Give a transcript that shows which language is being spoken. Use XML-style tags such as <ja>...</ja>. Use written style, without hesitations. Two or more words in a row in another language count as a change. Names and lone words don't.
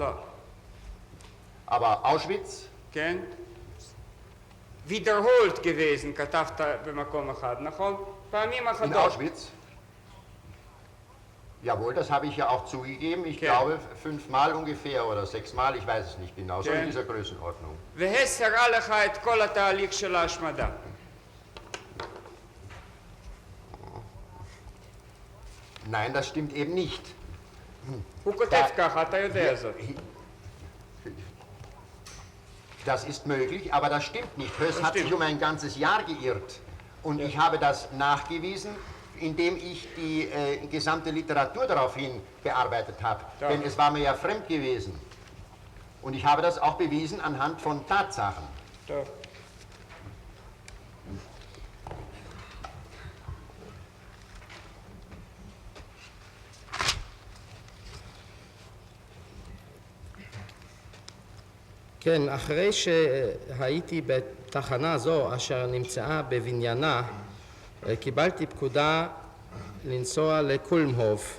<he>לא.</he> <de>nicht. Aber Auschwitz, כן? wiederholt gewesen,</de> <he>כתבת במקום אחד, נכון? פעמים</he> <de>in</de> <he>אחדות.</he> <de>Auschwitz. Jawohl, das habe ich ja auch zugegeben. Ich Okay. glaube 5-mal ungefähr oder 6-mal, ich weiß es nicht genau, so Okay. in dieser Größenordnung.</de> <he>והס הראה לך את כל התהליך של ההשמדה.</he> <de>Nein, das stimmt eben nicht.</de> <he>הוא כותב ככה, אתה יודע זאת.</he> <de>Das ist möglich, aber das stimmt nicht. Höss Das hat stimmt. sich um ein ganzes Jahr geirrt. Und ich habe das nachgewiesen, indem ich die gesamte Literatur daraufhin bearbeitet habe. Ja. Denn es war mir ja fremd gewesen. Und ich habe das auch bewiesen anhand von Tatsachen.</de> <he>טוב. כן, אחרי שהייתי בתחנה זו אשר נמצאה בבניינה, קיבלתי פקודה לנסוע לקולמהוף.</he>